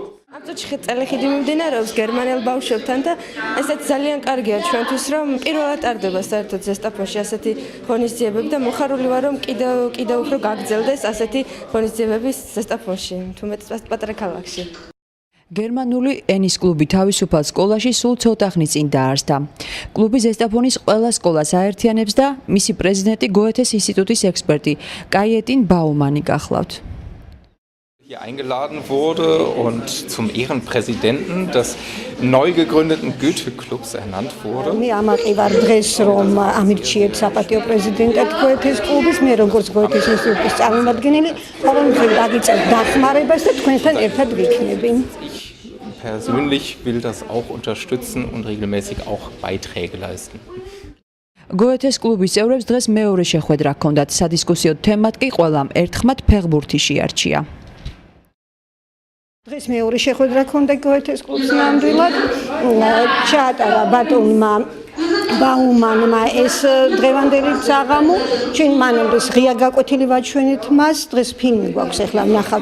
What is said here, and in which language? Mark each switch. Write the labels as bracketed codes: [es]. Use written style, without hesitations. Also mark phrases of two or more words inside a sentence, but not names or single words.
[ka] ამ წუთში ტელეხიდი მიმდინარეობს გერმანელ ბავშვებთან და ესეც ძალიან კარგია ჩვენთვის, რომ პირველად ტარდება საერთოდ ზესტაფონში ასეთი ღონისძიებები და მოხარული ვარ, რომ კიდევ უფრო გაგრძელდეს ასეთი ღონისძიებები ზესტაფონში, თუმცა პატარა ქალაქში. გერმანული ენის კლუბი თავისუფალ სკოლაში სულ ცოტა ხნის წინ დაარსდა. კლუბი ზესტაფონის ყველა სკოლას აერთიანებს და მისი პრეზიდენტი გოეთეს ინსტიტუტის ექსპერტი კაიეტინ ბაუმანი გახლავთ. [de] Hier eingeladen wurde und zum Ehrenpräsidenten des neu gegründeten Goethe-Clubs ernannt wurde. [ka] მე ამაყი ვარ დღეს რომ ამირჩიეთ საპატიო პრეზიდენტად გოეთეს კლუბის, მე როგორც გოეთეს ინსტიტუტის წარმომადგენელი, ყოველდღე დაგიწევ დახმარებას და თქვენთან ერთად ვიქნები. [de] Ich persönlich will das auch unterstützen und regelmäßig auch Beiträge leisten. [ka] გოეთეს კლუბის წევრებს დღეს მეორე შეხვედრა ჰქონდათ, სადისკუსიო თემად კი ყველამ ერთხმად ფეხბურთი შეარჩია. დღეს მეორე შეხვედრა ჰქონდა გოეთეს კლუბს ნამდვილად. ჩაატარა ბატონმა ბაუმანმა ეს დღევანდელი საღამო, ჩვენ მანამდე ღია გაკვეთილი ვაჩვენეთ მას, დღეს ფილმი გვაქვს, ახლა ვნახავთ